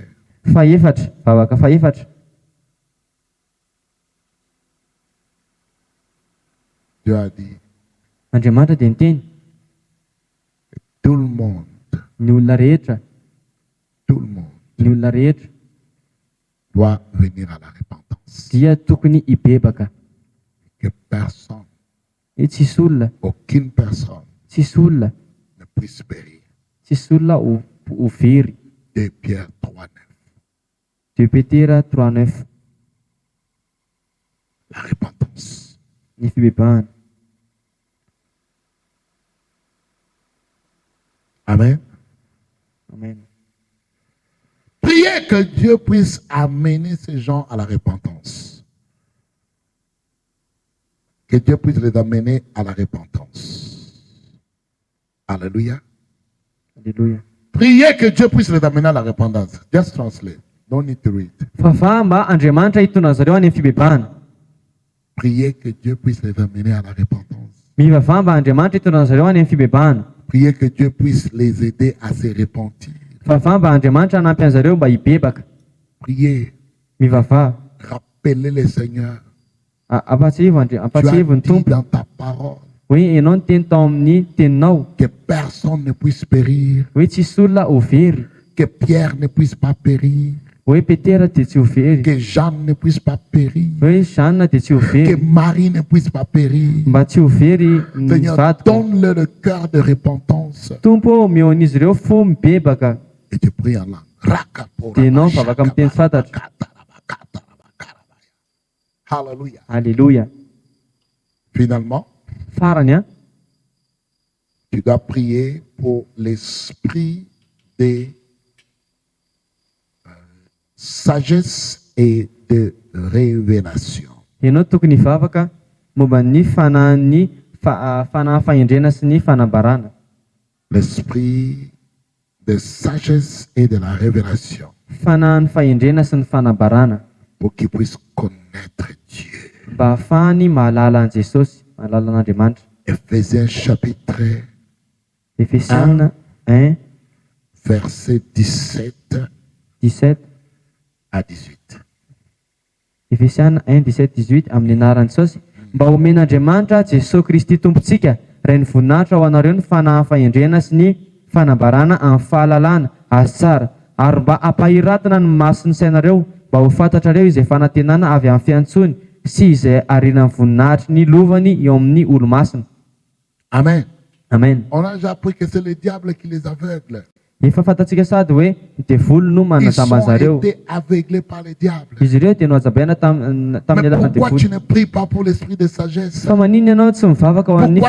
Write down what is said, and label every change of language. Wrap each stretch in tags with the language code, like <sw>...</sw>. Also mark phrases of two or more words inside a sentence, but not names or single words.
<mg>Faefatra, vavaka faefatra.</mg> <fr>Dieu a dit,</fr> <mg>Andriamanitra dia niteny</mg> <fr>tout le monde,</fr> <mg>ny olona rehetra,</mg> <fr>tout le monde</fr> <mg>ny olona rehetra</mg> <fr>doit venir à la repentance.</fr> <mg>dia tokony hibebaka.</mg> <fr>Que personne,</fr> <mg>Hoe tsisy olona,</mg> <fr>aucune personne</fr> <mg>tsisy olona,</mg> <fr>ne puisse périr.</fr> <mg>tsisy olona ho very.</mg> <fr>2 Pierre 3, 9.</fr> <mg>2 Petera 3:9.</mg> <fr>La repentance.</fr> <mg>Ny fibebahana.</mg> <fr>Amen.</fr> <mg>Amen.</mg> <fr>Priez que Dieu puisse amener ces gens à la repentance. Que Dieu puisse les amener à la repentance. Alléluia. Alléluia. Priez que Dieu puisse les amener à la repentance.</fr> <en>Just translate. Don't need to read.</en> <mg>Fa mba Andriamanitra hitondra zareo any amin'ny fibebahana.</mg> <fr>Priez que Dieu puisse les amener à la repentance.</fr> <mg>Mivavaha mba Andriamanitra hitondra zareo any amin'ny fibebahana.</mg> <fr>Priez que Dieu puisse les aider à se repentir.</fr> <mg>Fa mba Andriamanitra hanampy an'zareo mba hibebaka.</mg> <fr>Priez.</fr> <mg>Mivavaha.</mg> <fr>Rappelez le Seigneur.</fr> <mg>Ampatsivo</mg> <fr>Tu</fr> <mg>ampatsivo</mg> <fr>as</fr> <mg>ny</mg> <fr>dit</fr> <mg>tompo</mg> <fr>dans ta parole</fr> <mg>hoe ianao ny teny tao amin'ny teninao</mg> <fr>que personne ne puisse périr,</fr> <mg>hoe tsisy olona ho very,</mg> <fr>que Pierre ne puisse pas périr,</fr> <mg>hoe Petera dia tsy ho very,</mg> <fr>que Jean ne puisse pas périr,</fr> <mg>hoe Jeanne dia tsy ho</mg> <fr>que</fr> <mg>very,</mg> <fr>Marie ne puisse pas périr.</fr> <mg>mba tsy ho very ny</mg> <fr>Seigneur,</fr> <mg>vadiko.</mg> <fr>donne-leur le cœur de repentance.</fr> <mg>Tompo omeo an'izy ireo fo mibebaka.</mg> <fr>Et tu pries en langue.</fr> <mg>Dia ianao mivavaka amin'ny teny fantatra.</mg> <fr>Alléluia.</fr> <mg>Alléluia.</mg> <fr>Finalement,</fr> <mg>Farany a</mg> <fr>tu dois prier pour l'esprit de sagesse et de révélation.</fr> <mg>ianao tokony hivavaka momba ny fanahin'ny fanahy fahendrena sy ny fanambarana.</mg> <fr>L'esprit de sagesse et de la révélation</fr> <mg>Fanahin'ny fahendrena sy ny fanambarana</mg> <fr>pour qu'ils puissent connaître Dieu.</fr> <mg>mba ahafahany mahalala an' Jesosy, mahalala an'Andriamanitra.</mg> <fr>Ephésiens chapitre</fr> <mg>Efesiana 1,</mg> <fr>verset 17</fr> <mg>17.</mg> <fr>à 18.</fr> <mg>Efesiana 1, 17, 18 amin'ny anaran'i Jesosy. Mba omen'Andriamanitra Jesosy Kristy tompontsika ray ny voninahitra ho anareo ny fanahy fahendrena sy ny fanambarana amin'ny fahalalana azy tsara, ary mba ampahiratana ny maso ny sainareo mba ho fantatrareo izay fanantenana avy amin'ny fiantsony sy izay arianan'ny voninahitry ny lovany eo amin'ny olo-masina.</mg> <fr>Amen.</fr> <mg>Amen.</mg> <fr>On a déjà appris que c'est le diable qui les aveugle.</fr> <mg>Efa fantatsika sady hoe ny devolo no</mg> <fr>Ils</fr> <mg>manazamba</mg> <fr>ont</fr> <mg>an'zareo.</mg> <fr>été aveuglés par le diable.</fr> <mg>Izy ireo dia nohajabaina tamin'ny</mg> <fr>Mais</fr> <mg>alalan'ny</mg> <fr>pourquoi tu</fr> <mg>devolo.</mg> <fr>ne pries pas pour l'esprit de sagesse?</fr> <mg>Fa manino ianao tsy mivavaka ho an'ny</mg>